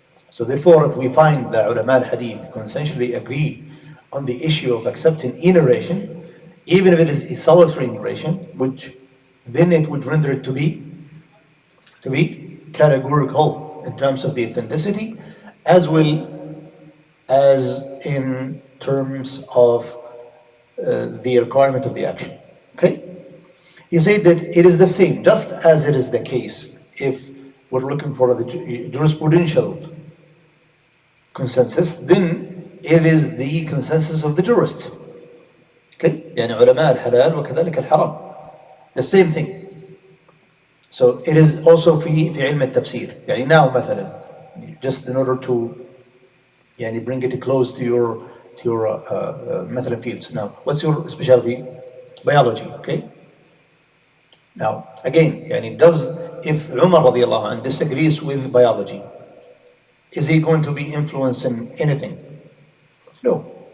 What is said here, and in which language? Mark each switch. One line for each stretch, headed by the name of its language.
English: So therefore if we find the ulama al-hadith consensually agree on the issue of accepting a narration, even if it is a solitary narration, which then it would render it to be categorical in terms of the authenticity, as well as in terms of the requirement of the action. Okay? He said that it is the same, just as it is the case if we're looking for the jurisprudential consensus, then it is the consensus of the jurists. Okay?
Arabic: يعني علماء الحلال وكذلك الحرام.
English: The same thing. So it is also
Arabic: في علم التفسير. يعني
English: now مثلا, just in order to
Arabic: يعني
English: bring it close to your
Arabic: مثلا
English: fields. Now, what's your specialty? Biology. Okay. Now, again,
Arabic: يعني
English: if Umar radiallahu anh disagrees with biology, is he going to be influencing anything? No.